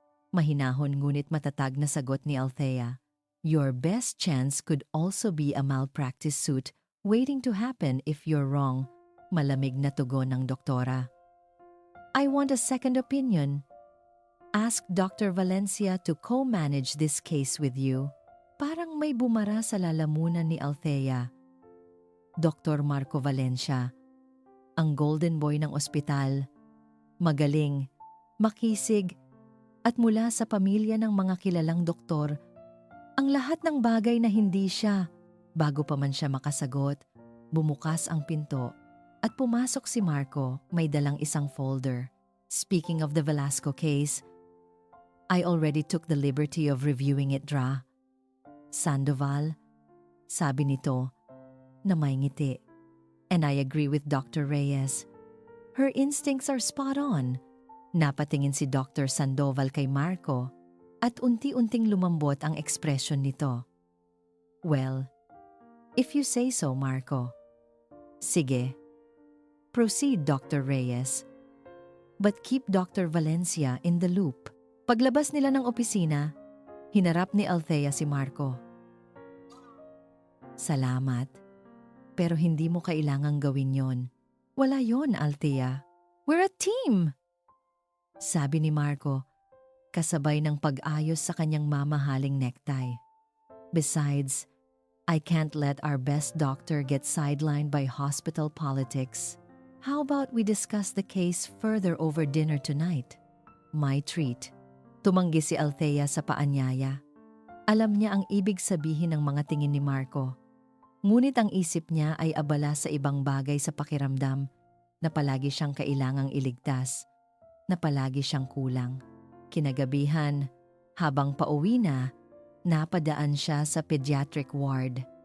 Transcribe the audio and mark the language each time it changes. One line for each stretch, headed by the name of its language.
Filipino: Mahinahon ngunit matatag na sagot ni Althea.
English: "Your best chance could also be a malpractice suit waiting to happen if you're wrong,
Filipino: malamig na tugon ng doktora.
English: I want a second opinion. Ask Dr. Valencia to co-manage this case with you.
Filipino: Parang may bumara sa lalamunan ni Althea. Dr. Marco Valencia, ang golden boy ng ospital, magaling, makisig, at mula sa pamilya ng mga kilalang doktor, ang lahat ng bagay na hindi siya. Bago pa man siya makasagot, bumukas ang pinto at pumasok si Marco, may dalang isang folder.
English: Speaking of the Velasco case, I already took the liberty of reviewing it, Dra.
Filipino: Sandoval, sabi nito, na may ngiti.
English: And I agree with Dr. Reyes. Her instincts are spot on.
Filipino: Napatingin si Dr. Sandoval kay Marco at unti-unting lumambot ang ekspresyon nito.
English: Well, if you say so, Marco.
Filipino: Sige.
English: Proceed, Dr. Reyes. But keep Dr.
Filipino: Valencia
English: in the loop.
Filipino: Paglabas nila ng opisina, hinarap ni Althea si Marco. Salamat. Pero hindi mo kailangang gawin yon. Wala yon,
English: Althea. We're a team!
Filipino: Sabi ni Marco, kasabay ng pag-ayos sa kanyang mamahaling necktie.
English: Besides, I can't let our best doctor get sidelined by hospital politics. How about we discuss the case further over dinner tonight? My treat.
Filipino: Tumanggi si Althea sa paanyaya. Alam niya ang ibig sabihin ng mga tingin ni Marco. Ngunit ang isip niya ay abala sa ibang bagay sa pakiramdam na palagi siyang kailangang iligtas, na palagi siyang kulang. Kinagabihan, habang pauwi na, napadaan siya sa pediatric ward.